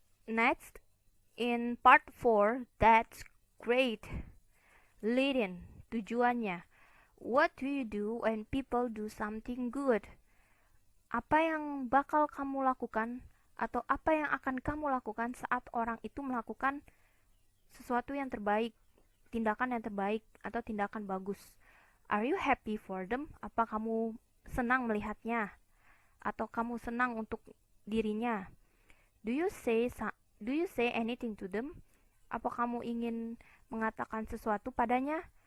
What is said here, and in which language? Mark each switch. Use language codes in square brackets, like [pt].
[en] Next, in part 4, that's great. Leading, tujuannya. What do you do when people do something good? [id] Apa yang bakal kamu lakukan atau apa yang akan kamu lakukan saat orang itu melakukan sesuatu yang terbaik, tindakan yang terbaik atau tindakan bagus? [en] Are you happy for them? [id] Apa kamu senang melihatnya? Atau kamu senang untuk dirinya? [en] Do you say anything to them? [id] Apa kamu ingin mengatakan sesuatu padanya?